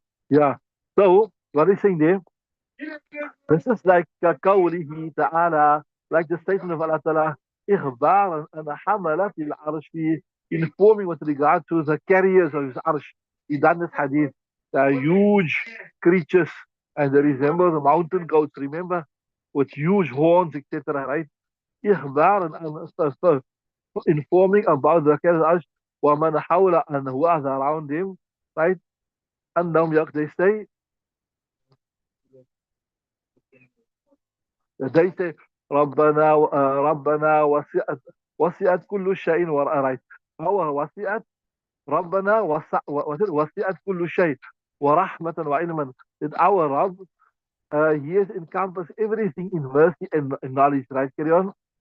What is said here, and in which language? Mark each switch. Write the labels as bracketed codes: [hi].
[en] Yeah. So, what is saying there? This is like [ar] قوله تعالى, [en] like the statement of Allah Ta'ala, [ar] إخبارا أن حملة العرش, [en] informing with regard to the carriers of his arsh. He done this hadith. They are huge creatures, and they resemble the mountain goats, remember? With huge horns, etc. Right? [ar] إخبارا أن, [en] informing about the carriers of arsh, [ar] ومن حول [en] and who are around him, right? [ar] أنهم [en] they say, they say [ar] ربنا ربنا وسعت كل شيء right. هو وسعت ربنا وسعت كل شيء ورحمة وعلما. [en] That our Rabb, he has encompassed everything in mercy and knowledge, right? Carry on.